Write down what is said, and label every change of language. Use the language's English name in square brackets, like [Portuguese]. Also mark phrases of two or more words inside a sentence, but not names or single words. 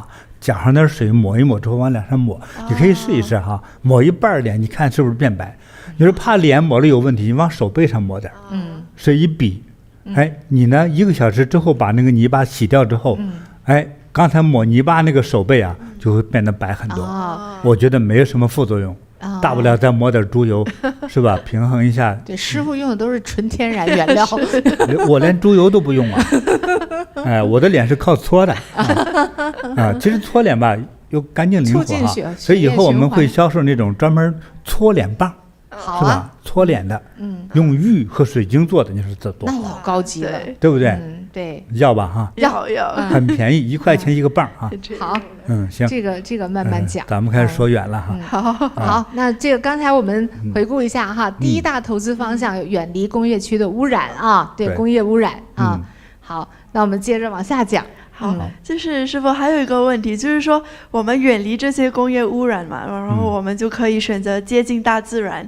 [Chinese] 搅上點水抹一抹之後往臉上抹，你可以試一試哈，抹一半臉，你看是不是變白？你說怕臉抹了有問題，你往手背上抹點，水一比，哎，你呢1個小時之後把那個泥巴洗掉之後，哎，剛才抹泥巴那個手背啊就會變得白很多，我覺得沒有什麼副作用。大不了再抹點豬油，是吧？平衡一下。对，師傅用的都是純天然原料。我連豬油都不用啊！哎，我的臉是靠搓的啊。其實搓臉吧又乾淨灵活哈，所以以後我們会销售那種專門搓臉棒，是吧？搓臉的，用玉和水晶做的，你说这多好？那老高级了，对不对？对，要吧哈？要，很便宜 ，1塊錢一個棒啊。好，行，這個慢慢講。咱們開始說遠了哈。好，那這個剛才我們回顧一下哈，第一大投資方向有遠離工業區的污染啊，對，工業污染啊。好，那我們接着往下講。好，就是師傅還有一個問題，就是說我們遠離這些工業污染嘛，然後我們就可以選擇接近大自然。